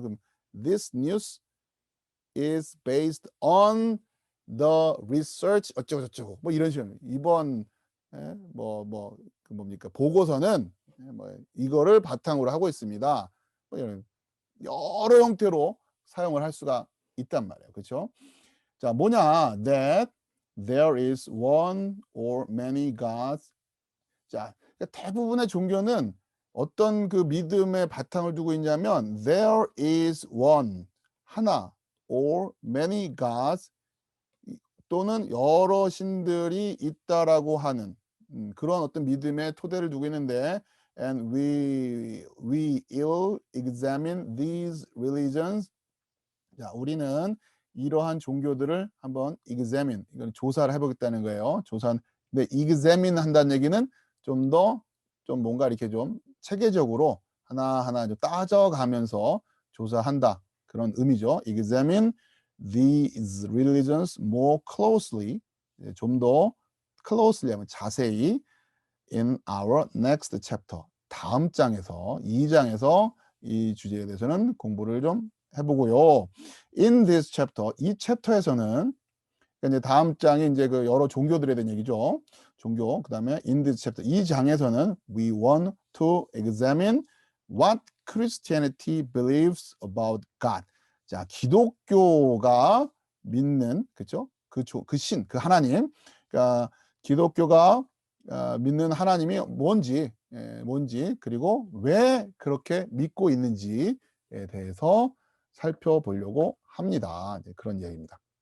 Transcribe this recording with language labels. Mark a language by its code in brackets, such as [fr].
[ko] 그럼 [en] this news is based on the research [ko] 어쩌고저쩌고 뭐 이런 식으로 이번 그 뭡니까 보고서는 뭐 이거를 바탕으로 하고 있습니다. 뭐 이런 여러 형태로 사용을 할 수가 있단 말이에요. 그렇죠? 자, 뭐냐? [en] That there is one or many gods. [ko] 자, 그러니까 대부분의 종교는 어떤 그 믿음의 바탕을 두고 있냐면 [en] there is one [ko] 하나 [en] or many gods [ko] 또는 여러 신들이 있다라고 하는 그런 어떤 믿음의 토대를 두고 있는데 [en] and we will examine these religions. [ko] 자, 우리는 이러한 종교들을 한번 examine, 이건 조사를 해보겠다는 거예요. 근데 examine 한다는 얘기는 좀 뭔가 이렇게 좀 체계적으로 하나하나 좀 따져가면서 조사한다, 그런 의미죠. [en] examine these religions more closely, [ko] 좀 더 closely 하면 자세히, [en] in our next chapter, [ko] 다음 장에서, 2장에서 이 주제에 대해서는 공부를 좀 해보고요. [en] In this chapter, [ko] 이 챕터에서는 이제 다음 장이 이제 그 여러 종교들에 대한 얘기죠. 종교. 그다음에 [en] in this chapter, [ko] 이 장에서는 [en] we want to examine what Christianity believes about God. [ko] 자, 기독교가 믿는, 그렇죠? 그 신, 그 하나님. 그러니까 기독교가 믿는 하나님이 뭔지, 그리고 왜 그렇게 믿고 있는지에 대해서 살펴보려고 합니다. 이제 그런 이야기입니다.